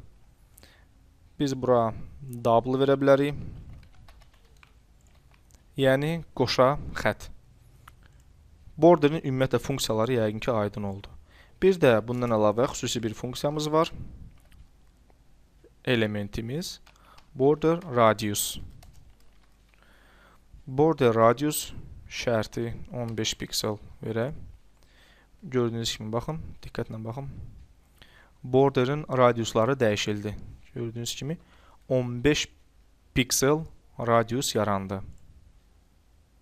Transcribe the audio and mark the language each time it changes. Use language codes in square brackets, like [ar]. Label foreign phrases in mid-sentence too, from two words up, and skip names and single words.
[az] Biz bura double verə bilərik. Yəni qoşa xət. Borderin ümumiyyətlə funksiyaları yəqin ki, aydın oldu. Bir də bundan əlavə xüsusi bir funksiyamız var. Elementimiz border radius. Border radius şərti 15 piksel verək. Gördüyünüz kimi baxın, diqqətlə baxın. Borderin radiusları dəyişildi. Gördüyünüz kimi 15 piksel radius yarandı.